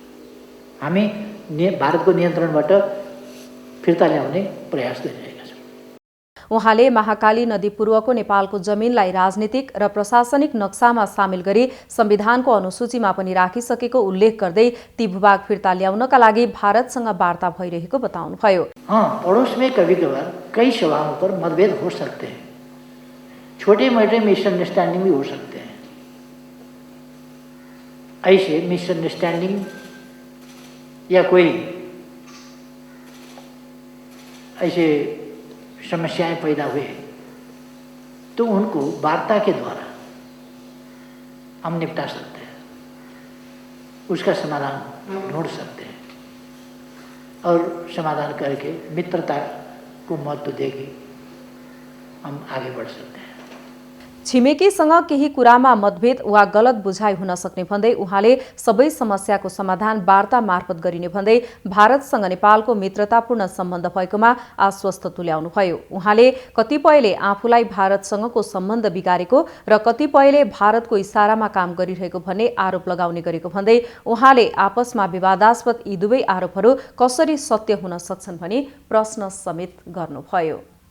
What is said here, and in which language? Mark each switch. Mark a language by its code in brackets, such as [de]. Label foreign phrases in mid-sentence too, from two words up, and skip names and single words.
[ne] हामी भारतको नियन्त्रणबाट फिर्ता ल्याउने प्रयास गरिरहेका छौँ। उहाँले महाकाली नदी पूर्वको नेपालको जमिनलाई राजनीतिक र प्रशासनिक नक्सामा सामेल गरी संविधानको अनुसूचीमा पनि राखिसकेको उल्लेख गर्दै ती भूभाग फिर्ता ल्याउनका लागि भारतसँग वार्ता भइरहेको बताउनुभयो। [hi] पड़ोस में कभी कभार कई सवालों पर मतभेद हो सकते हैं, छोटे मोटे मिसअंडरस्टैंडिंग भी हो सकते हैं। ऐसे मिसअंडरस्टैंडिंग या कोई ऐसे समस्याएं पैदा हुए तो उनको वार्ता के द्वारा हम निपटा सकते हैं, उसका समाधान ढूंढ सकते हैं और समाधान करके मित्रता को महत्व देके हम आगे बढ़ सकते हैं। [ne] छिमेकीसँग केही कुरामा मतभेद वा गलत बुझाइ हुन सक्ने भन्दै उहाँले सबै समस्याको समाधान वार्ता मार्फत गरिने भन्दै भारतसँग नेपालको मित्रतापूर्ण सम्बन्ध भएकोमा आश्वस्त तुल्याउनुभयो। उहाँले कतिपयले आफूलाई भारतसँगको सम्बन्ध बिगारेको र कतिपयले भारतको इशारामा काम गरिरहेको भन्ने आरोप लगाउने गरेको भन्दै उहाँले आपसमा विवादास्पद यी दुवै आरोपहरू कसरी सत्य हुन सक्छन् भनी प्रश्न समेत गर्नुभयो।